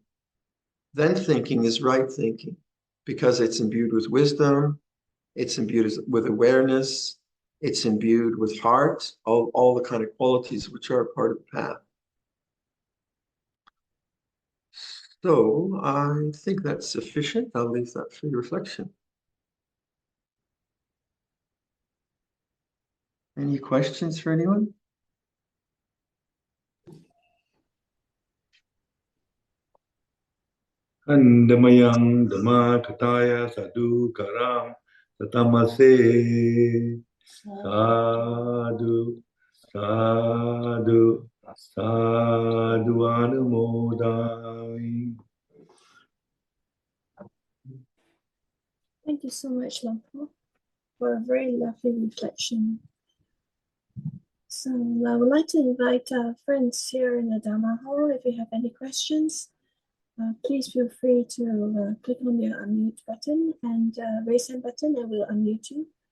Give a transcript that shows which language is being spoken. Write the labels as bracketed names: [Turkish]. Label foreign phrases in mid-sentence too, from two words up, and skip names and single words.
[English] Then thinking is right thinking because it's imbued with wisdom, it's imbued with awareness, it's imbued with heart, all the kind of qualities which are part of the path. So I think that's sufficient. I'll leave that for your reflection. Any questions for anyone? [Pali] Kandamayang Dhamma Kataya Sadhu Karam Tatamase Sadhu Sadhu Sadhu Anumodai. [English] Thank you so much, Luang Por, for a very lovely reflection. So I would like to invite our friends here in the Dhamma hall. If you have any questions, please feel free to click on the unmute button and raise hand button, and we'll unmute you.